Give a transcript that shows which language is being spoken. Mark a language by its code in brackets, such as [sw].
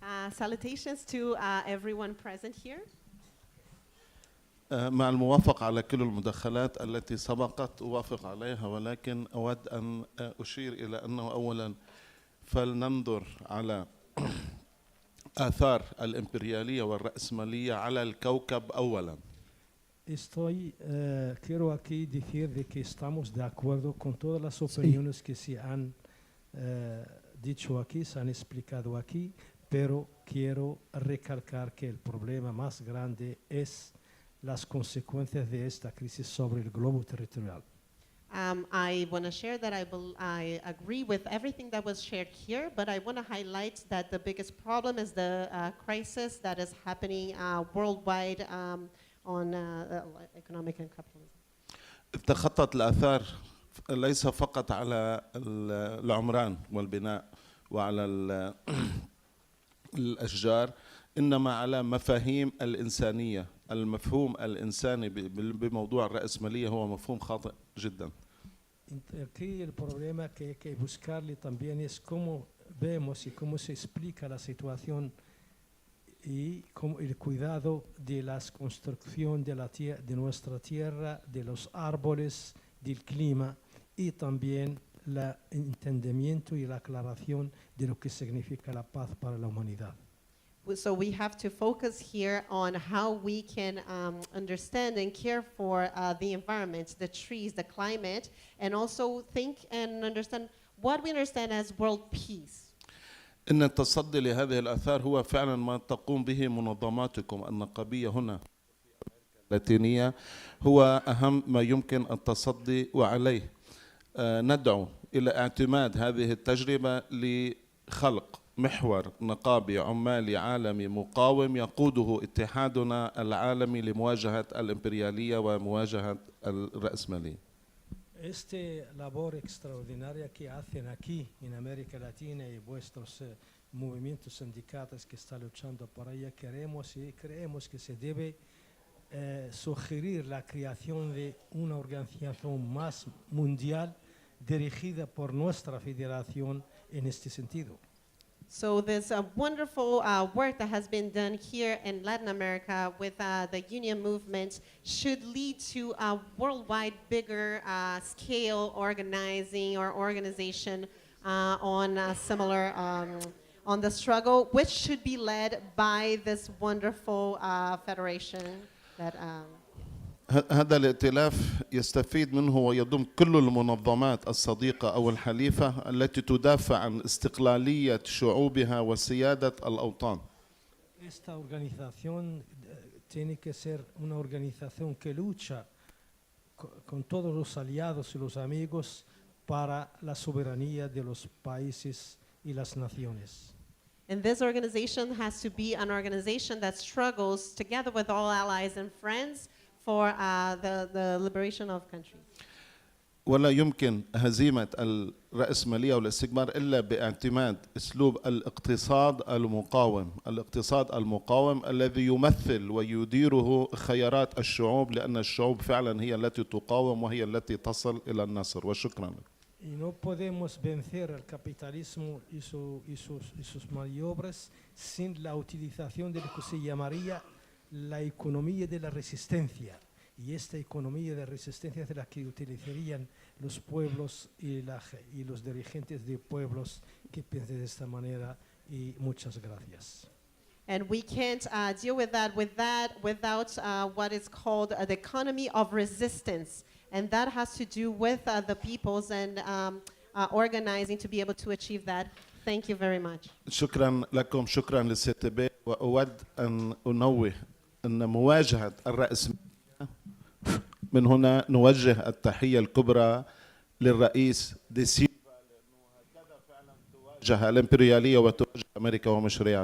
[en] Salutations to everyone present here. [ar] مع الموافقة على كل المداخلات التي سبقت أوافق عليها، ولكن أود أن أشير إلى أنه أولا فلننظر على آثار الإمبريالية والرأسمالية على الكوكب أولا. [es] Quiero aquí decir de que estamos de acuerdo con todas las opiniones que se han dicho aquí, se han explicado aquí, pero quiero recalcar que el problema más grande es las consecuencias de esta crisis sobre el globo territorial. [en] I want to share that I agree with everything that was shared here, but I want to highlight that the biggest problem is the crisis that is happening worldwide on economic and capitalism. [ar] تخطت الآثار ليس فقط على العمران والبناء وعلى الأشجار، إنما على مفاهيم الإنسانية. المفهوم الإنساني بموضوع الرأسمالية هو مفهوم خاطئ جدا. [es] Aquí el problema que hay que buscarle también es cómo vemos y cómo se explica la situación y cómo el cuidado de la construcción de nuestra tierra, de los árboles, del clima y también el entendimiento y la aclaración de lo que significa la paz para la humanidad. [en] So we have to focus here on how we can understand and care for the environment, the trees, the climate, and also think and understand what we understand as world peace. [ar] إن التصدي لهذه الآثار هو فعلا ما تقوم به منظماتكم النقابية هنا اللاتينية، هو أهم ما يمكن التصدي وعليه ندعو إلى اعتماد هذه التجربة لخلق محور نقابي عمالي عالمي مقاوم يقوده اتحادنا العالمي لمواجهة الإمبريالية ومواجهة الرأسمالية. [es] Esta labor extraordinaria que hacen aquí en América Latina y vuestros movimientos sindicales que están luchando por ella, queremos y creemos que se debe sugerir la creación de una organización más mundial dirigida por nuestra federación en este sentido. [en] So there's a wonderful work that has been done here in Latin America with the union movement should lead to a worldwide bigger scale organizing or organization on similar on the struggle, which should be led by this wonderful federation that [ar] هذا الائتلاف يستفيد منه ويضم كل المنظمات الصديقة أو الحليفة التي تدافع عن استقلالية شعوبها وسيادة الأوطان. [es] Esta organización tiene que ser una organización que lucha con todos los aliados y los amigos para la soberanía de los países y las naciones. [en] And this organization has to be an organization that struggles together with all allies and friends for the liberation of countries. [ar] ولا يمكن هزيمة الرأسمالية والاستثمار إلا باعتماد أسلوب الاقتصاد المقاوم، الاقتصاد المقاوم الذي يمثل ويديره خيارات الشعوب، لأن الشعوب فعلا هي التي تقاوم وهي التي تصل إلى النصر. وشكرا. [es] Y no podemos vencer al capitalismo y sus maniobras sin la utilización de lo que se llamaría la economía de la resistencia. Y esta economía de resistencia es la que utilizarían los pueblos y los dirigentes de pueblos que piensen de esta manera. Y muchas gracias. [en] And we can't deal with that without what is called the economy of resistance. And that has to do with the peoples and organizing to be able to achieve that. Thank you very much. [ar] شكرا لكم، شكرا للستباء، وأود أن أنوه أن مواجهة الرأسمالية من هنا نوجه التحية الكبرى للرئيس دي سيلفا، لأنه هكذا فعلا تواجه الإمبريالية وتواجه أمريكا ومشروعها.